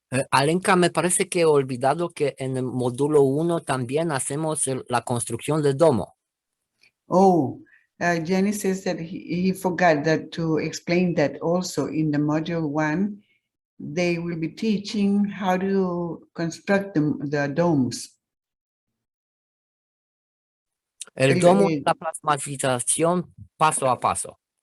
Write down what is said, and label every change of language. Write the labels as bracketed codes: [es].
[es] Alenka, me parece que he olvidado que en el módulo 1 también hacemos la construcción del domo. [en] Oh, Gianni says that he forgot that to explain that also in the module 1, they will be teaching how to construct the domes. [es] El domo es la plasmatización paso a paso.